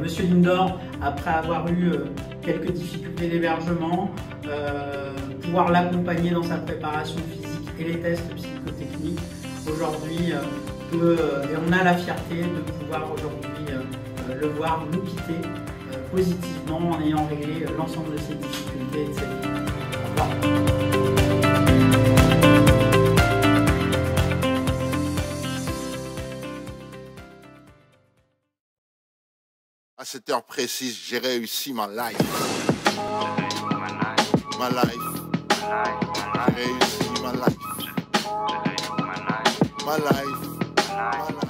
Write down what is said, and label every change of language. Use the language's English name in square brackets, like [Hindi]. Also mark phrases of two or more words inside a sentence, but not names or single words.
[French] Monsieur Lindor, après avoir eu quelques difficultés d'hébergement, pouvoir l'accompagner dans sa préparation physique et les tests psychotechniques, aujourd'hui, et on a la fierté de pouvoir aujourd'hui le voir nous quitter positivement en ayant réglé l'ensemble de ses difficultés et de sa vie. Au revoir. À cette heure précise, j'ai réussi ma life. Ma life. J'ai réussi ma life. Ma life. Ma life.